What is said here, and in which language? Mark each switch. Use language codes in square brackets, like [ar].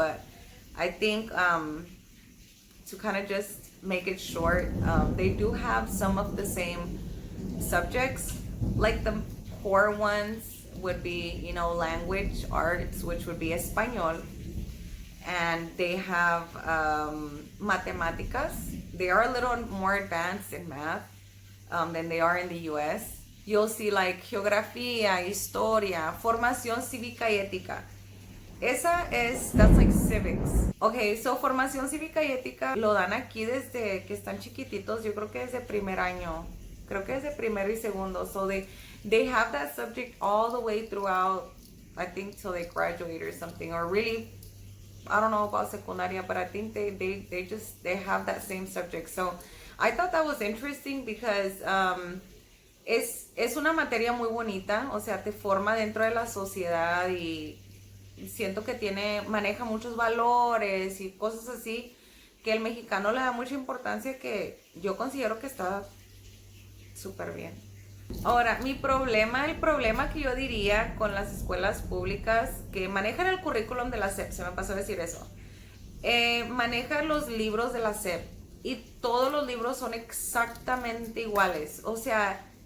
[en] But I think to kind of just make it short, they do have some of the same subjects. Like the core ones would be, language arts, which would be Español. And they have matemáticas. They are a little more advanced in math than they are in the US. You'll see like geografía, historia, formación cívica y ética. That's like civics. Okay, so [es] formación cívica y ética lo dan aquí desde que están chiquititos. Yo creo que desde primer año. Creo que desde primero y segundo. [en] So they have that subject all the way throughout, I think, till they graduate or something. Or really, I don't know about secundaria, but I think they have that same subject. So I thought that was interesting because [es] es una materia muy bonita. O sea, te forma dentro de la sociedad y siento que maneja muchos valores y cosas así que el mexicano le da mucha importancia, que yo considero que está súper bien. Ahora, el problema que yo diría con las escuelas públicas que manejan el currículum de la SEP, se me pasó a decir eso, manejan los libros de la SEP y todos los libros son exactamente iguales. O sea,